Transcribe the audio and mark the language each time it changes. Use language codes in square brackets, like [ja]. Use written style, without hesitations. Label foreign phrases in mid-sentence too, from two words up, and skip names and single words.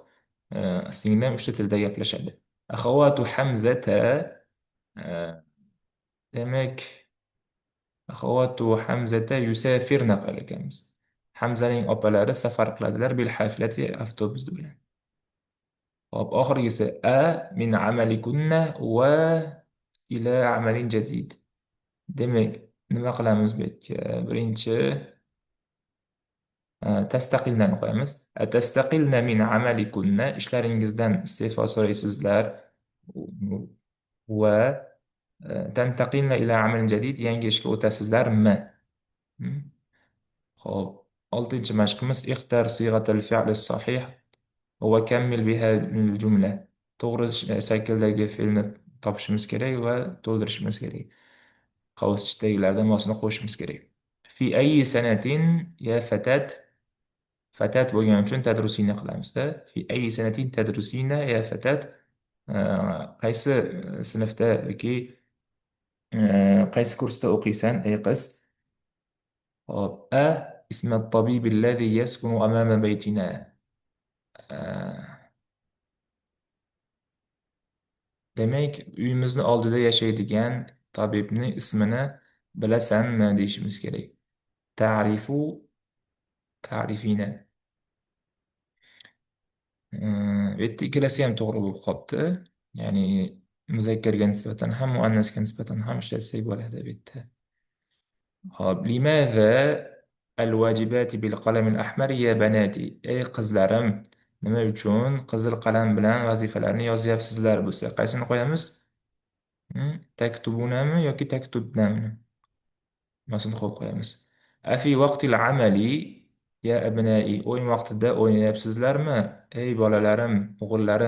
[uz] singlim uchta tilda gaplashadi. [ar] أخوات حمزة. demak أخوات حمزة يسافرن [uz] qilgan ekanmiz. Hamzaning opalari safar qiladilar [ar] بالحافلة [uz] avtobus bilan. Hop, oxirgisi [ar] من عملكن وإلى عمل جديد. [uz] Demak, nima qilamiz bu yerga? Birinchi tastaqilnani qo'yamiz. [ar] تستقلن من عملكن. [uz] Ishlaringizdan iste'fo so'raysizlar. [ar] وتنتقلن إلى عمل جديد. [uz] Yangi ishga o'tasizlarmi? [ar] Hmm. [uz] Xo'p, oltinchi mashqimiz [ar] اختر صيغة الفعل الصحيح وكمل بها الجملة. [uz] to'g'ri shakldagi fe'lni topishimiz kerak va to'ldirishimiz kerak. Qavuschadagilardan mosini qo'shishimiz kerak. [ar] في أي سنة يا فتاة. فتاة [uz] bo'lgani uchun [ar] tadrusina qilamizda. في أي سنة تدرسين يا فتاة. [uz] qaysi sinfda yoki qaysi kursda o'qiysan ey qiz. [ar] hop اسم الطبيب الذي يسكن أمام بيتنا. [uz] demak uyimizni oldida yashaydigan tabibni ismini bilasanmi deyishimiz kerak. [ar] تعرف. تعرفين. [uz] bu yerda ikkalasi ham to'g'ri bo'lib qolibdi. Ya'ni muzakkarga nisbatan ham muannasga nisbatan ham ishlatsak bo'ladi bu yerda. Hop, limaza الواجبات بالقلم الأحمر يا بناتي. Ey qizlarim, nima uchun qizil qalam bilan vazifalarni yozyapsizlar bo'lsa, qaysini qo'yamiz? Taktubunami yoki taktubnami? Masini qo'yib qo'yamiz. [ar] أفي وقت العمل يا أبنائي. [uz] O'yin vaqtida o'ynayapsizlarmi? Ey bolalarim, o'g'illarim.